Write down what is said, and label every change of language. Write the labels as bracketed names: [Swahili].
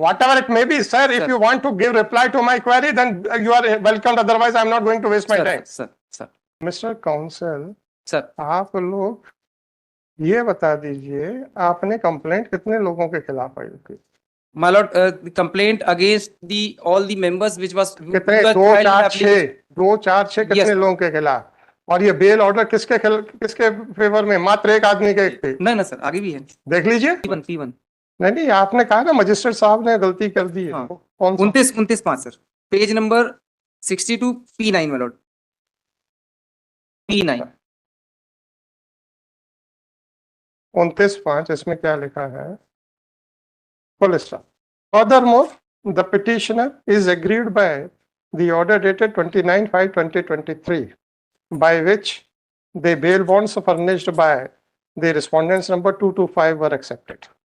[English] whatever it may be, sir, if you want to give reply to my query then you are welcome, otherwise I am not going to waste my time. [Hindi] Sir [English] Mr. Counsel, [Hindi] sir आप लोग ये बता दीजिए आपने complaint कितने लोगों के खिलाफ फाइल की? [English] My lord, complaint against all the members which was [Hindi] कितने? 2 4 6 कितने लोगों के खिलाफ? और ये बेल ऑर्डर किसके फेवर में? मात्र एक आदमी के थे। नहीं सर, आगे भी है, देख लीजिए। P1 नहीं आपने कहा ना मजिस्ट्रेट साहब ने गलती कर दी है। हाँ। कौन सा? [English] 29 sir, page number 62 P9 my lord, P9 [Hindi] 29(5) इसमें क्या लिखा है? [English] Furthermore, the petitioner is aggrieved by the order dated 29/5/2023, by which the bail bonds furnished by the respondents number 225 were accepted.